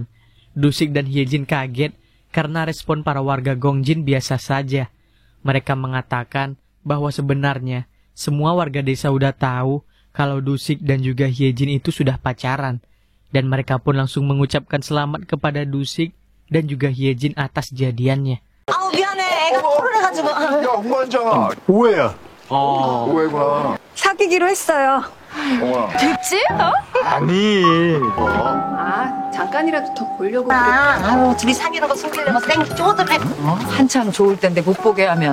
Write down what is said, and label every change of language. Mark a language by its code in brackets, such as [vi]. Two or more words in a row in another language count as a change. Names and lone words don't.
[id] Dusik dan Hyejin kaget karena respon para warga Gongjin biasa saja. Mereka mengatakan bahwa sebenarnya semua warga desa udah tahu kalau Dusik dan juga Hyejin itu sudah pacaran. Dan mereka pun langsung mengucapkan selamat kepada Dusik dan juga Hyejin atas jadiannya. [ko] 아우 미안해. 애가 토를 해가지고. 야 홍반장아. 오해야. 오해구나. 사귀기로 했어요. 됐지? 아니. 아, 잠깐이라도 더 보려고 그래. 아유 둘이 사귀는 거 숨기려고 쌩 쪼드래. 한참 좋을 텐데 못 보게 하면